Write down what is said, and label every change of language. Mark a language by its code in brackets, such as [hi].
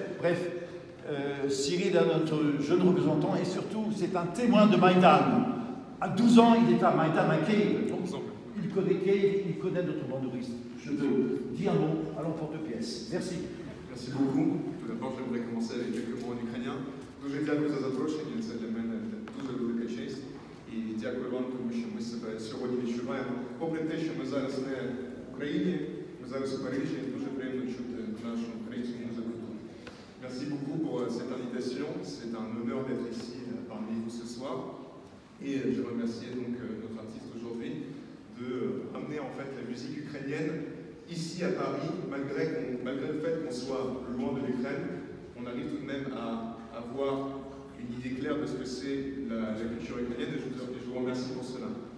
[fr] Bref, Cyril est notre jeune représentant et surtout c'est un témoin de Maïdan. À 12 ans, il est à Maïdan, à Kiev. Donc, il connaît Kiev, il connaît notre bandouriste. Je veux dire un mot à l'emporte-pièce. Merci. Merci beaucoup. Tout d'abord, j'aimerais commencer avec quelques mots en ukrainien. [uk] Дуже дякую за запрошення, це для мене дуже велика честь. І дякую вам, тому що ми себе сьогодні відчуваємо. Попри те, що ми зараз не в Україні, ми зараз у Парижі, дуже приємно чути нашу українську музику тут. [fr] Merci beaucoup pour cette invitation. C'est un honneur d'être ici parmi vous ce soir. Et je remercie donc notre artiste aujourd'hui de amener en fait la musique ukrainienne ici à Paris, malgré le fait qu'on soit loin de l'Ukraine, on arrive tout de même à avoir une idée claire de ce que c'est la culture ukrainienne, et je vous remercie pour cela.